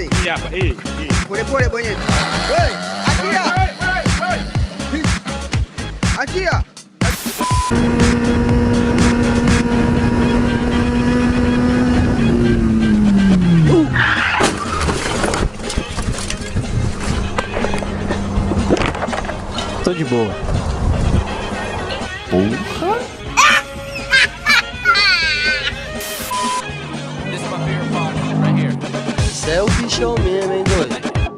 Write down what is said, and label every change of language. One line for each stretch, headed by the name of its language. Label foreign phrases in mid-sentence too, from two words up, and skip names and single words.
Swahili: Hii hapa, hii. Pole pole bonyeze. Wewe, achia. Achia.
Portuguese: Tô de boa. Porra.
English: This is my favorite part, right here.
Portuguese: Você é o bichão mesmo, hein, doido?